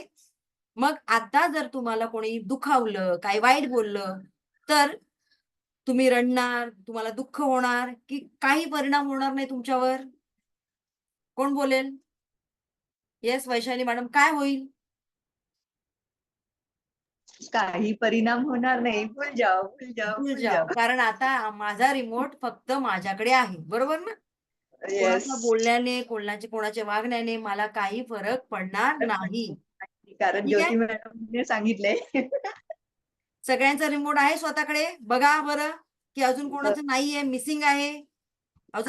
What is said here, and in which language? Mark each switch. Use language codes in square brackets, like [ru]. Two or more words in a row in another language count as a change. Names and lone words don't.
[mr] मग आता जर तुम्हाला कोणी दुखावलं, काही वाईट बोललं, तर तुम्ही रडणार, तुम्हाला दुःख होणार की काही परिणाम होणार नाही तुमच्यावर? कोण बोलेल? येस, वैशाली मॅडम, काय होईल? काही परिणाम होणार नाही. [hi] भूल जाओ, भूल जाओ, भूल भूल जाओ. जाओ. [mr] कारण आता माझा रिमोट फक्त माझ्याकडे आहे, बरोबर ना? येस. कोणाच्या बोलण्याने, कोणाच्या वागण्याने मला काही फरक पडणार नाही. कारण ठीक आहे, ज्योती मॅडमने सांगितलंय. सगळ्यांचा रिमोट आहे स्वतःकडे. बघा बरं की अजून कोणाचं नाहीये, मिसिंग आहे, अजून